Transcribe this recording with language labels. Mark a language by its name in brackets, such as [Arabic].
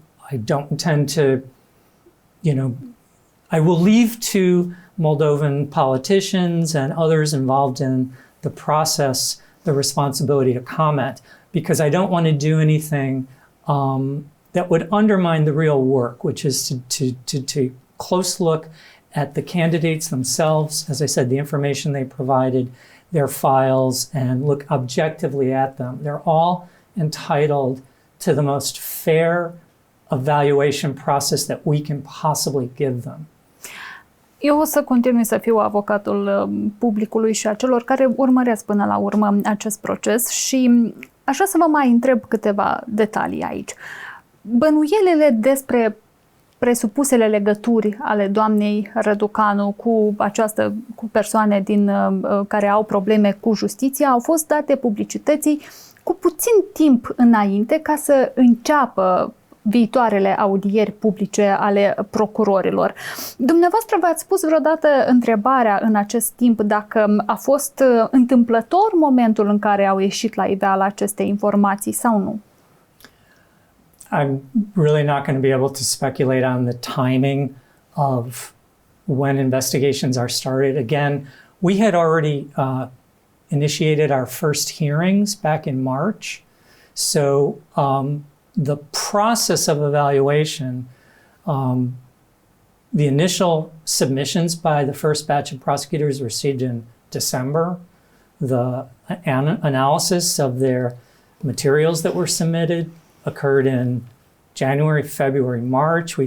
[English] I don't intend to, I will leave to Moldovan politicians and others involved in the process the responsibility to comment, because I don't want to do anything that would undermine the real work, which is to take a close look at the candidates themselves, as I said, the information they provided, their files, and look objectively at them. They're all entitled to the most fair evaluation process that we can possibly give them. [Romanian] Eu o să continui să fiu avocatul publicului și a celor care urmăresc până la urmă acest proces și aș vrea să vă mai întreb câteva detalii aici. Bănuielile despre presupusele legături ale doamnei Răducanu cu persoane care au probleme cu justiția au fost date publicității cu puțin timp înainte ca să înceapă viitoarele audieri publice ale procurorilor. Dumneavoastră v-ați pus vreodată întrebarea în acest timp dacă a fost întâmplător momentul în care au ieșit la iveală aceste informații sau nu? [English] I'm really not going to be able to speculate on the timing of when investigations are started. Again, we had already initiated our first hearings back in March. So the process of evaluation, the initial submissions by the first batch of prosecutors received in December, the analysis of their materials that were submitted occurred in January, February, March.